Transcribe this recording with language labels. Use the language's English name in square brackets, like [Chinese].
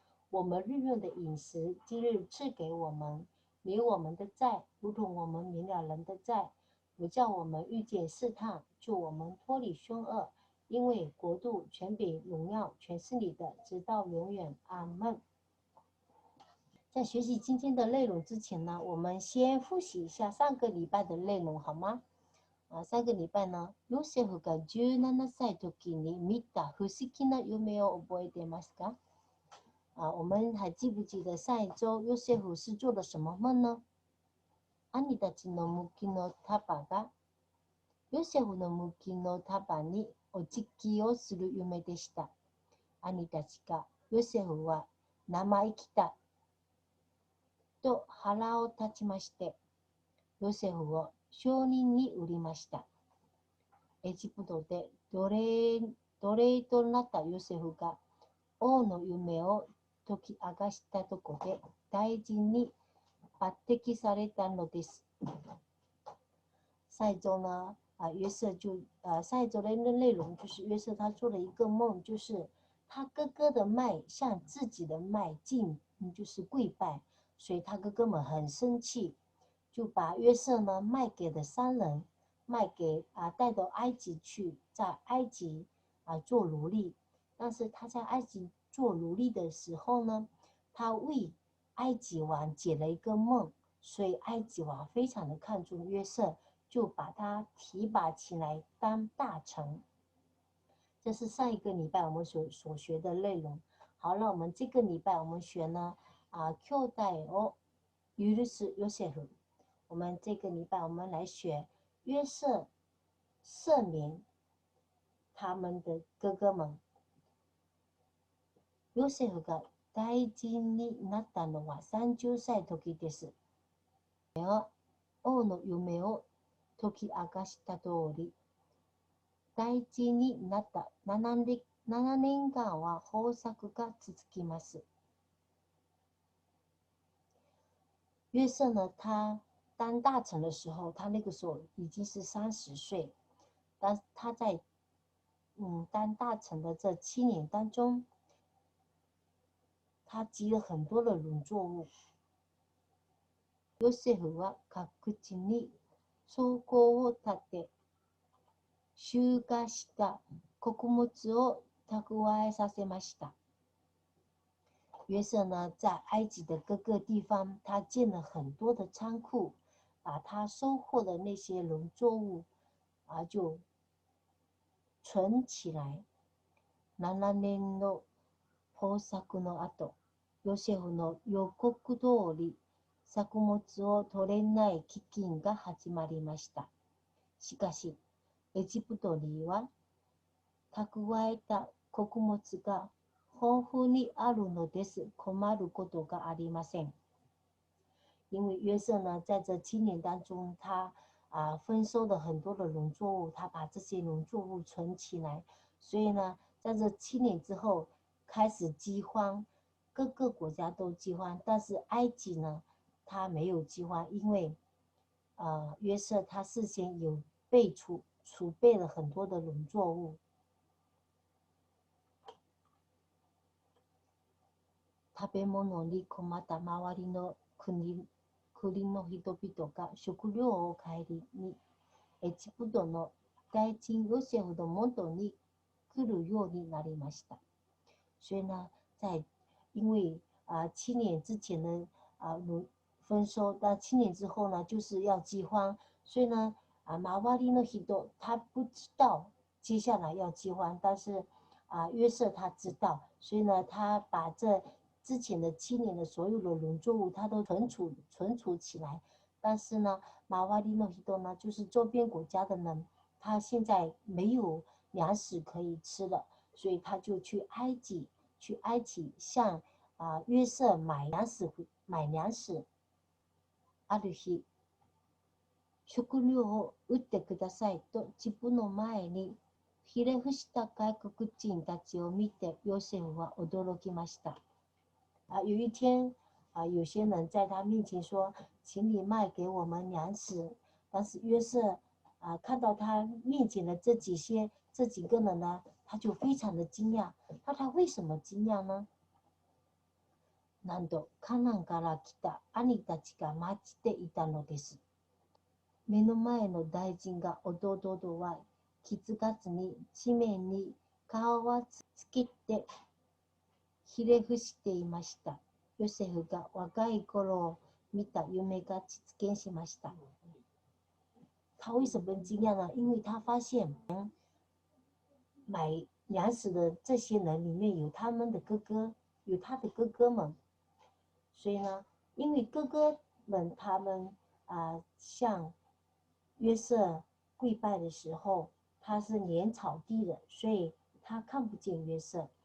[Chinese] 我们日用的饮食，今日赐给我们，免我们的债，如同我们免了人的债，不叫我们遇见试探，救我们脱离凶恶。因为国度、权柄、荣耀，全是你的，直到永远。阿们。在学习今天的内容之前呢，我们先复习一下上个礼拜的内容，好吗？上个礼拜呢、 [Japanese] ヨセフが17歳時に見た不思議な夢を覚えていますか？ [Chinese] 我们还记不记得上一周ヨセフ是做了什么梦呢？ [Japanese] 兄たちの向きの束がヨセフの向きの束にお辞儀をする夢でした。兄たちがヨセフは生意気だと腹を立ちまして、ヨセフを商人に売りました。エジプトで奴隷となったヨセフが王の夢を解き明かしたとこで大臣に抜擢されたのです。 [Chinese] 上一周呢，约瑟上一周的内容就是约瑟他做了一个梦，就是他哥哥的麦向自己的麦就是跪拜，所以他哥哥们很生气，就把约瑟呢卖给了商人，带到埃及去，在埃及做奴隶。但是他在埃及做奴隶的时候呢，他为埃及王解了一个梦，所以埃及王非常的看重约瑟，就把他提拔起来当大臣。这是上一个礼拜我们所学的内容。好了，我们这个礼拜我们学呢 [Japanese] 兄弟を許すヨセフ。 [Chinese] 我们这个礼拜我们来学约瑟赦免他们的哥哥们。 [Japanese] ヨセフが大臣になったのは30歳時です。王の夢を解き明かした通り、大臣になった7年間は豊作が続きます。 [Chinese] 约瑟呢，他当大臣的时候，他那个时候已经是30岁，但他在当大臣的这7年当中，他积了很多的农作物。 [Japanese] ヨセフは各地に倉庫を建て、収穫した穀物を蓄えさせました。 [Chinese] 约瑟呢，在埃及的各个地方，他建了很多的仓库，把他收获的那些农作物就存起来。 [Japanese] 7年の豊作の後、ヨセフの予告通り、作物を取れない飢饉が始まりました。しかし、エジプトには蓄えた穀物が豊富にあるのです。困ることがありません。 [Chinese] 因为约瑟呢，在这7年当中，他丰收了很多的农作物，他把这些农作物存起来，所以呢，在这7年之后开始饥荒，各个国家都饥荒，但是埃及呢，他没有饥荒，因为约瑟他事先有储备了很多的农作物。 [Japanese] 食べ物に困った周りの国の人々が食料を買いにエジプトの大臣ヨセフの元に来るようになりました。 [Chinese] 所以呢，因为7年之前的丰收，但7年之后呢，就是要饥荒，所以呢 [Japanese] 周りの人 [Chinese] 他不知道接下来要饥荒，但是约瑟他知道，所以呢，他把这之前的7年的所有的农作物，他都存储起来。但是呢， [Japanese] 周りの人 [Chinese] 呢，就是周边国家的人，他现在没有粮食可以吃了，所以他就去埃及向约瑟买粮食。 [Japanese] ある日、食料を売ってくださいと自分の前にひれ伏した外国人たちを見て、ヨセフは驚きました。 [Chinese] 有一天有些人在他面前说，请你卖给我们粮食。但是约瑟看到他面前的这几个人呢，他就非常的惊讶。那他为什么惊讶呢？ [Japanese] なんとカナンから来た兄たちが待っていたのです。目の前の大臣が弟とは気づかずに地面に顔をつけてひれ伏していました。ヨセフが若い頃を見た夢が実現しました。 [Chinese] 他为什么惊讶呢？因为他发现买粮食的这些人里面有他的哥哥们，所以呢，因为哥哥们他们向约瑟跪拜的时候，他是脸朝地的，所以他看不见约瑟。